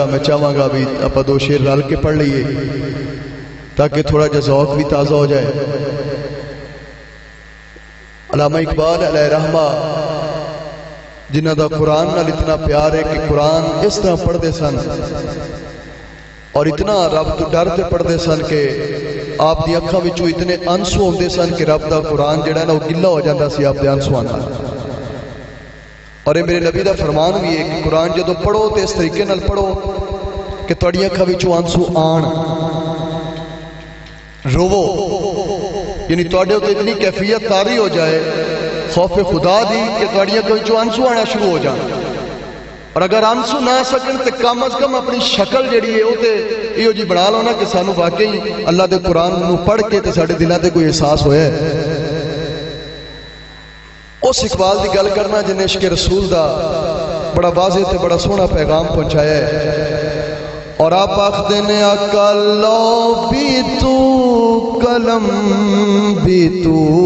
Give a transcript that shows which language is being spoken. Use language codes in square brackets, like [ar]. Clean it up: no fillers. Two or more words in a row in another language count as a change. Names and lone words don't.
[pa] میں چاہواں گا بھی اپا دو شعر رل کے پڑھ لئیے تاکہ تھوڑا جا ذوق بھی تازہ ہو جائے۔ علامہ اقبال [ar] علیہ رحمہ [pa] جنہ دا قرآن نال اتنا پیار ہے کہ قرآن اس طرح پڑھ دے سن اور اتنا رب تو ڈرتے پڑھ دے سن کہ آپ دی اکھاں وچوں اتنے آنسو ہوندے سن کہ رب دا قرآن جڑا ہے نا وہ گلا ہو جاتا سی آپ دے آنسو نال۔ اور یہ میرے نبی دا فرمان بھی ہے کہ قرآن جدو پڑھو تو اس طریقے نال پڑھو کہ تواڈی اکھاں وچوں آنسو آن، روو، یعنی تواڈے تے اتنی کیفیت طاری ہو جائے خوف خدا دی کہ تواڈی اکھاں وچوں آنسو آنا شروع ہو جان۔ اور اگر آنسو نہ سکن تو کم از کم اپنی شکل جڑی ہے وہ تے ایو جی بنا لو نا کہ سانو واقعی اللہ دے قرآن نو پڑھ کے تے ساڈے دلاں تے کوئی احساس ہویا ہے۔ اس اقبال دی گل کرنا جن عشق رسول دا بڑا واضح تے بڑا سونا پیغام پہنچایا ہے۔ اور آپ آخدے نے [ur] آقا لو بھی تو قلم بھی تو